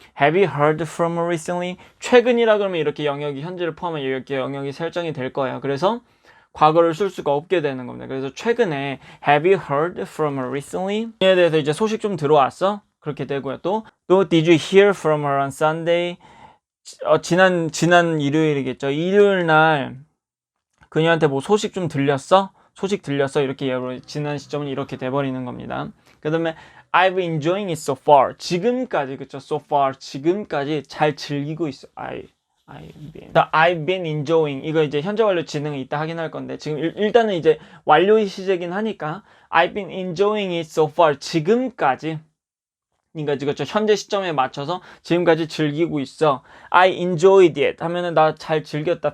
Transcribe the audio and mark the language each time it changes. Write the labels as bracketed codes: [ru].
[en] Have you heard from recently? [ko] 최근이라 그러면 이렇게 영역이 현재를 포함한 이렇게 영역이 설정이 될 거예요. 그래서 과거를 쓸 수가 없게 되는 겁니다. 그래서 최근에 [en] Have you heard from her recently? [ko] 이에 대해서 이제 소식 좀 들어왔어? 그렇게 되고요. 또 [en] Did you hear from her on Sunday? [ko] 지난 일요일이겠죠. 일요일 날 그녀한테 뭐 소식 좀 들렸어? 소식 들렸어? 이렇게 지난 시점은 이렇게 돼버리는 겁니다. 그 다음에 [en] I've been enjoying it so far. [ko] 지금까지, 그쵸? [en] So far. [ko] 지금까지 잘 즐기고 있어. [en] I've been enjoying. [ko] 이거 이제 현재 완료 지능은 이따 확인할 건데, 지금 일단은 이제 완료 시제긴 하니까, [en] I've been enjoying it so far. [ko] 지금까지. 그러니까 그렇죠. 현재 시점에 맞춰서 지금까지 즐기고 있어. [en] I enjoyed it [ko] 하면은 나 잘 즐겼다.